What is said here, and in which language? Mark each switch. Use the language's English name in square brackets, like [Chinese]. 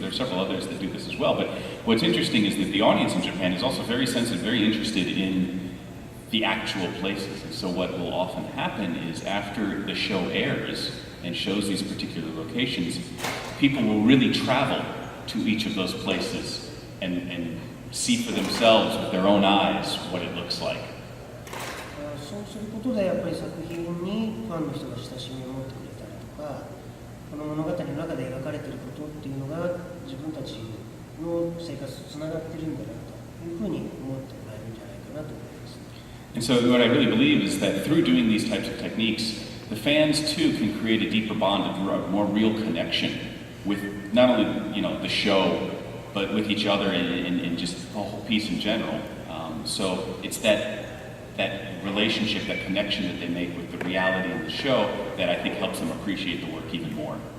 [English] There are several others that do this as well. But what's interesting is that the audience in Japan is also very sensitive, very interested in the actual places. And so what will often happen is after the show airs and shows these particular locations, people will really travel to each of those places and see for themselves with their own eyes what it looks like. [Japanese] そうすることでやっぱり作品にファンの人が親しみを持ってくれたりとか、この物語の中で描かれていることっていうのが自分たちの生活とつながっているんだなというふうに思ってもらえるんじゃないかなと思います。 [English] And so what I really believe is that through doing these types of techniques, the fans too can create a deeper bond, a more real connection with not only the show, but with each other and just the whole piece in general. So it's that relationship, that connection that they make with the reality of the show that I think helps them appreciate the work even more.